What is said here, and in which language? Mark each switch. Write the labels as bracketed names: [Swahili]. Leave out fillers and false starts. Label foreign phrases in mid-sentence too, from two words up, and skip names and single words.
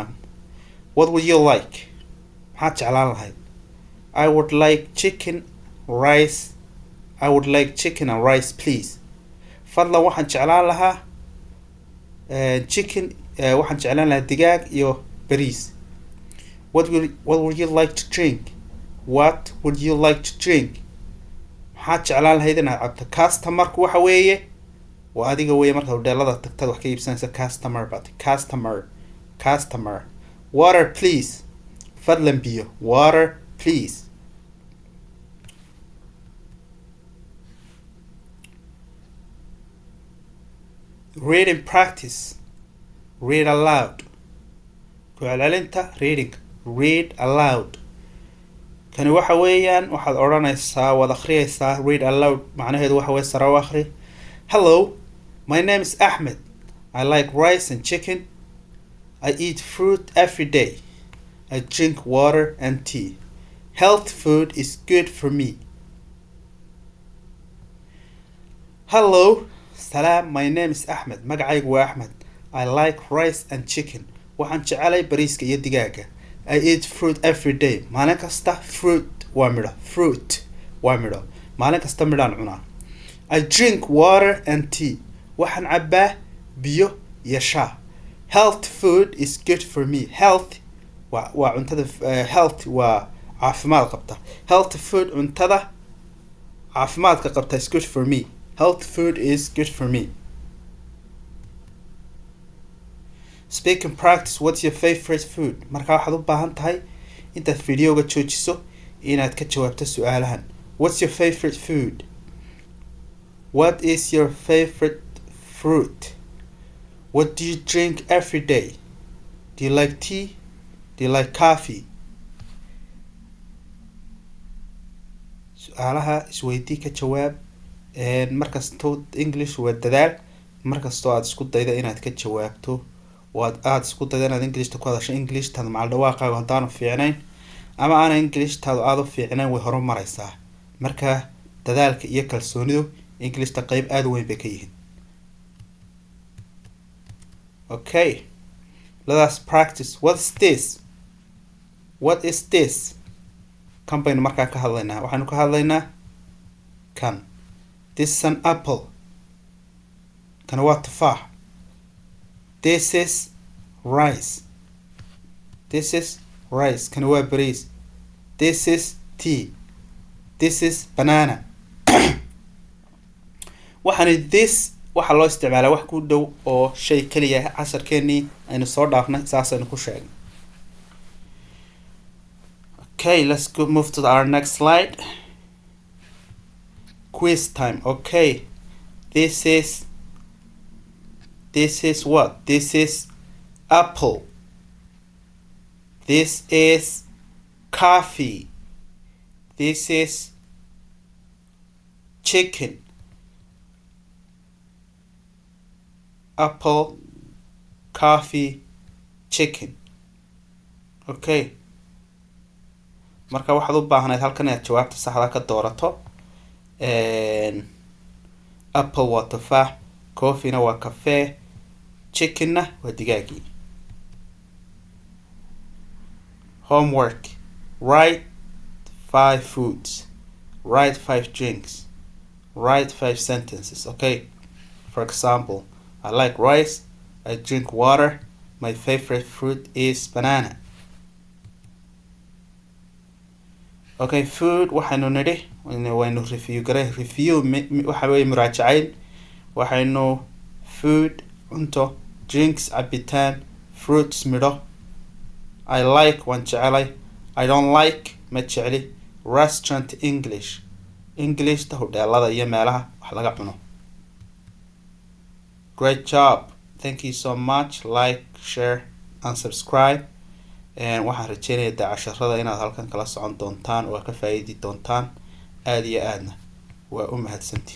[English] What would you like? [Somali] maxaad jeclaan lahayd? [English] I would like chicken and rice please. [Somali] fadlan waxaan jeclaan lahaa chicken. waxaan jeclaan lahaa digaag iyo bariis. [English] What would you like to drink? [Somali] maxaad jeclaan lahayd inaad cabto? customerku waxa weeye waa adiga weeye markaad hodheelada tagtad wax ka iibsanaysa. [English] customer. water please. [Somali] fadlan biyo. [English] water please. reading practice. read aloud. [Somali] ku celcelinta [English] reading. read aloud. [Somali] kani waxa weeyaan waxaad odhanaysaa waad akhriyaysaa. [English] read aloud [Somali] macnaheedu waxa weeye sare u akhri. [English] Hello, my name is Ahmed. I like rice and chicken. I eat fruit every day. I drink water and tea. Health food is good for me. Hello, salaam, my name is Ahmed. [Somali] magacaygu waa Ahmed. [English] I like rice and chicken. [Somali] waxaan jecelay bariiska iyo digaaga. [English] I eat fruit every day. [Somali] maalin kasta fruit waa midho. maalin kasta midhaan cunaa. [English] I drink water and tea. [Somali] waxaan cabbaa biyo iyo shaa. [English] Health food is good for me. [Somali] Health waa cuntada health waa caafimaad qabta. [English] Health food [Somali] cuntada caafimaadka qabta [English] is good for me. Health food is good for me. Speak and practice. What's your favorite food? [Somali] Marka waxaad u baahan tahay intaad videoga joojiso inaad ka jawaabto su'aalahan. [English] What's your favorite food? What is your favorite fruit? What do you drink every day? Do you like tea? Do you like coffee? [Somali] su'aalaha isweydii ka jawaab. Markastoo English waa dadaal. Markastoo aad isku dayda inaad ka jawaabto aad isku dayda inaad English ku hadasho English taada macal dhawaaqaaga hadaan fiicnayn ama aan English taada aad u fiicnayn way horumaraysaa. Marka dadaalka iyo kalsoonidu English ta qayb aad weyn bay ka yihiin. [English] Okay, let us practice. What's this? What is this? [Somali] Kan baynu markaa ka hadlaynaa. Waxaanu ka hadlaynaa kan. [English] This is an apple. [Somali] Kan waa tufaax. [English] This is rice. This is rice. [Somali] Kan waa bariis. [English] This is tea. This is banana. [Somali] waxaan this waxa loo isticmaalaa wax ku dhow oo shay kaliya casharkeeni aynu soo dhaafnay saasaynu ku sheegnay. [English] Okay, let's move to our next slide. Quiz time. Okay, this is what? This is apple. This is coffee. This is chicken. Apple, coffee, chicken. Okay. [Somali] Marka waxaad u baahanayd halkan inaad jawaabta saxda ka doorato. Apple waa tufaax, coffee na waa cafe, chicken na waa digaagii. [English] Homework. Write 5 foods. Write 5 drinks. Write 5 sentences. Okay. For example, I like rice. I drink water. My favorite fruit is banana. [Somali] Okay, food waxaynu nidhi waynu review waxa weeye muraajacayn. Waxaynu food cunto, drinks cabitaan, fruits midho. [English] I like [Somali] waan jecelay. [English] I don't like [Somali] ma jecli. [English] Restaurant English [Somali] ta hodheelada iyo meelaha wax laga cuno. [English] Great job. Thank you so much. Like, share and subscribe. [Somali] waxaan rajeynayaa casharada inaad halkan kala socon doontaan oo ka faa'iidi doontaan aad iyo aadna waa u mahadsantihiin.